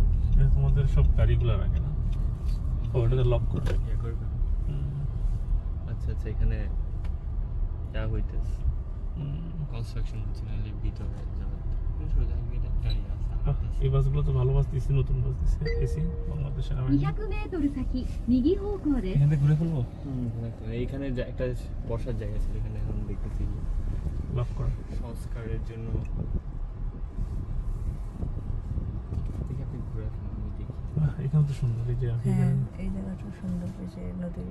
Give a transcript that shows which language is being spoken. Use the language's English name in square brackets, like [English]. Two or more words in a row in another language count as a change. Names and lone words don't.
[Bangla] এটা তোমাদের সব গাড়িগুলো রাখে না? ও এটাতে লক করবে। ইয়ে করবে। আচ্ছা আচ্ছা, এখানে যা হইতেছে কনস্ট্রাকশন হচ্ছে, নাহলে ভিতরে যাবেন সোজা গিয়ে একটা ইয়ে আছে। এই বাসগুলো তো ভালো বাস দিচ্ছে, নতুন বাস দিচ্ছে এসি বাংলাদেশের। [Japanese] 200 メートル先、右方向です。 [Bangla] এখান থেকে ঘুরে ফেলবো? এইখানে একটা বসার জায়গা ছিল, এখানে এখন দেখতেছি লক করা। সংস্কারের জন্য। দেখি আপনি ঘুরে আসুন, আমি দেখি। এখানে তো সুন্দর, এই যে হ্যাঁ, এই জায়গাটা সুন্দর, এই যে নদীর